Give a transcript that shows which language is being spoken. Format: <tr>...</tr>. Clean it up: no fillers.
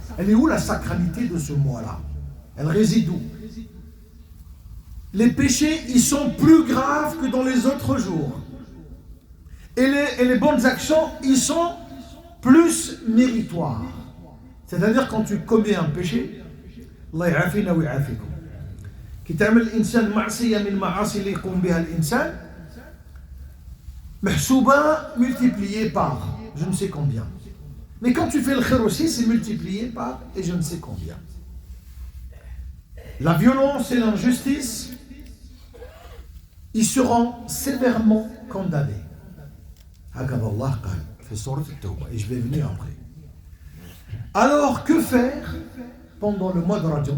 <fr>Elle est où la sacralité de ce mois-là? Elle réside où? les péchés, ils sont plus graves que dans les autres jours. Et les bonnes actions, ils sont plus méritoires. C'est-à-dire quand tu commets un péché,</fr> <ar>Allah ya'afina wa ya'afikum. كي تعمل الإنسان معصية من المعاصي اللي يقوم بها الإنسان محسوبة</ar> <fr>multiplié par je ne sais combien. Mais quand tu fais le khair aussi, c'est multiplié par et je ne sais combien. La violence et l'injustice, ils seront sévèrement condamnés.</fr> <ar>هكذا الله قال في سورة التوبة</ar> <fr>et je vais venir après. Alors que faire pendant le mois de Rajab?</fr>